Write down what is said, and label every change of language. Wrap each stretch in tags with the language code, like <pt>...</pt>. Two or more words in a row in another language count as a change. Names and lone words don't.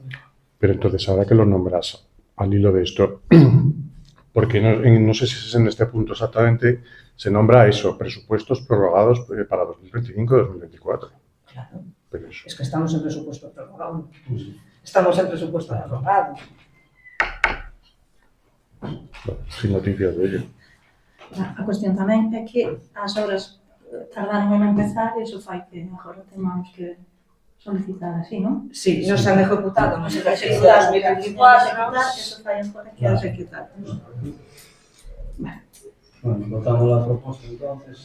<es>Pero entonces, ahora que lo nombras al hilo de esto, porque no sé si es en este punto exactamente, se nombra eso, presupuestos prorrogados para 2025-2024. Claro. Pero eso. Es que estamos en presupuesto prorrogado. Estamos en presupuesto prorrogado. Bueno, sin noticias de ello.</es> <gl>A cuestión tamén é que as obras tardaron en empezar e iso fai que agora temos que solicitar así, non?</gl> <es>Sí, no se han ejecutado, no se han ejecutado Ejecutar, 2024.</es> <gl>eso fai agora que has ejecutar.</gl> <es>Bueno, votamos la proposta entonces.</es>